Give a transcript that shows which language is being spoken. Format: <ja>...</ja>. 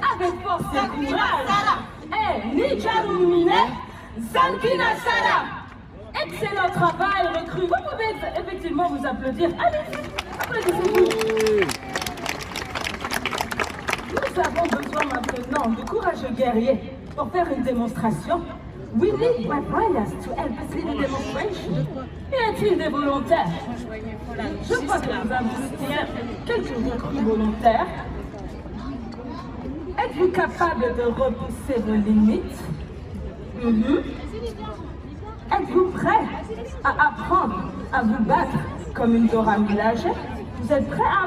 <fr>Avec force et courage. Hey, Nijarumine, Zankina Sara. Excellent travail, recrue. Vous pouvez effectivement vous applaudir. Allez-y, applaudissez-vous. Nous avons besoin maintenant de courageux guerriers pour faire une démonstration.</fr> <en>We need warriors to help us in the demonstration.</en> <fr>Y a-t-il des volontaires? Je crois que nous avons quelques recrues volontaires. Êtes-vous capable de repousser vos limites? Êtes-vous prêt à apprendre à vous battre comme une Dora Milaje? Vous êtes prêt à</fr>